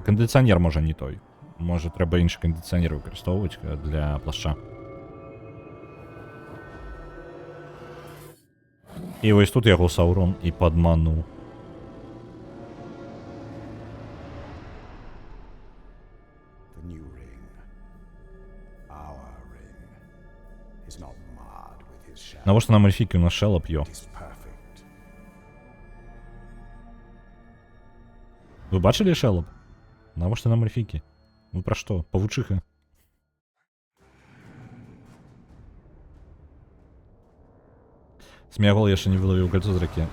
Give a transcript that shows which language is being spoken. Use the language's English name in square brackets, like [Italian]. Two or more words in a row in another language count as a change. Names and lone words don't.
[Belarusian] Кандыцыянер можа не той. Можа трэба іншы кандыцыянер выкарыстоўваць для плашча. І вось тут яго Саурон і падмануў. [English] The new ring. Our ring. Is not marred with his shadow. [Belarusian] Навошта нам эльфікі? У нас шэлап, йо. [English] It is perfect. [Belarusian] Вы бачылі шэлап? Навошта нам эльфікі? Вы пра што? Павучыха. Смягол яшчэ не вылавіў кольцо з ракі.